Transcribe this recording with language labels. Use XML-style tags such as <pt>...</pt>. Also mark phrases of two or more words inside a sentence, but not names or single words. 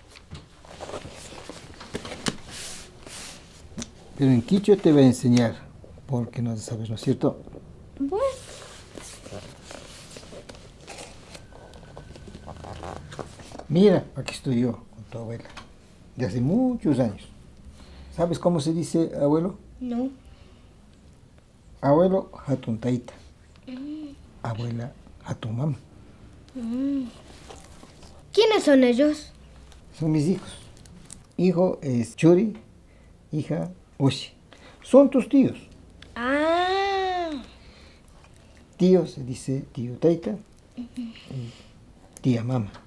<es>Pero en quichua te voy a enseñar, porque no sabes, ¿no es cierto? Bueno. Mira, aquí estoy yo, con tu abuela, de hace muchos años. ¿Sabes cómo se dice abuelo? No. Abuelo,</es> <qu>hatun taita. Abuela, hatun mama.</qu> <es>¿Quiénes son ellos? Son mis hijos. Hijo es Churi, hija Ushi. Son tus tíos. Ah. Tío se dice tío taita y tía mama.</es>